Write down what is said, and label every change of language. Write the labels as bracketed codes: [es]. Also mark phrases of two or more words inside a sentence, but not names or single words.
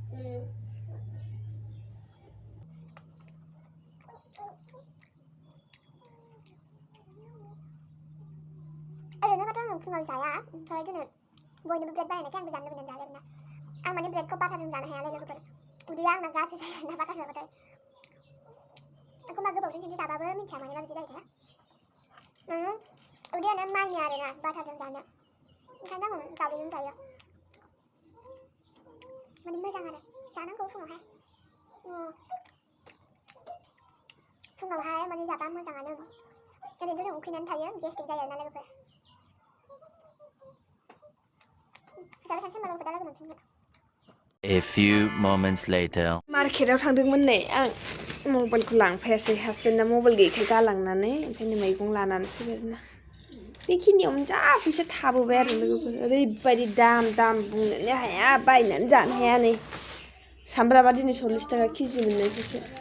[brx] ओरैनोबाथ' आं फुङाव जाया ओमफ्राय दिनै बयनोबो ब्रेड बानायनायखाय आंबो जानो लुबैनानै जाबाय आरोना आं माने ब्रेडखौ बाटारजों जानो हाया लोगोफोर उदैया आंना गाज्रि जायो आरोना बाटार जाबाथाय एखमबा गोबावजों खिन्थु जाबाबो मिथिया मानोबा बिदि जायोथाय उदैयानो मानिया आरोना बाटारजों जानो ओंखायनो आं दावदैजों जायो माने मोजां आरो जानांगौ फुङावहाय माने जाबा मोजाङानो ओरैनोथ' जों उखैनानै थायो गेस्ट्रिक जायो आरोना लोगोफोर [en] A few moments later. [brx] मार्केटाव थांदोंमोन नै आं मबाइलखौ लांफायासै हासबेन्डआ मबाइल गैयैखाय गालांनानै ओंखायनो मैगं लानानै फैबाय आरोना बेखिनियावनो जा फैसा थाबोबाय आरो लोगोफोर ओरैबायदि दाम बुंनोनो हाया बायनानै जानो हाया नै सामब्रामा दिनै 40 थाखा केजि मोननायखौसो